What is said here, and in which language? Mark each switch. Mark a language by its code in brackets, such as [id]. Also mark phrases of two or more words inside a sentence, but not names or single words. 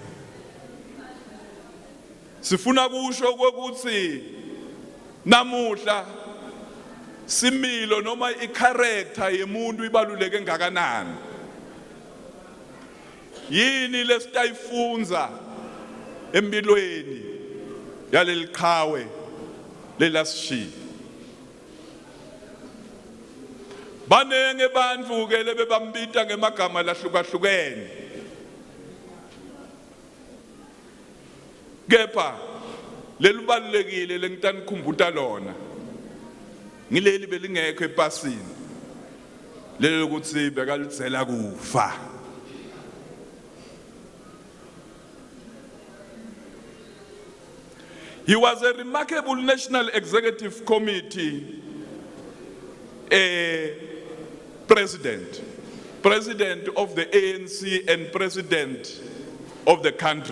[ss] Sifuna kusho ukuthi namuhla similo noma i-character yemuntu ibaluleke ngakanani, yini lesitayifunza empilweni yaleli qhawe lelasishiya. Banenge bantfu ke lebebambita ngemagama lahlukahlukene, kepha lelibalulekile lengitanikhumbuta lona ngileli belingekho epasini, leli ukuthi bekalitsela kufa. [en] He was a remarkable National Executive Committee president of the ANC and president of the country.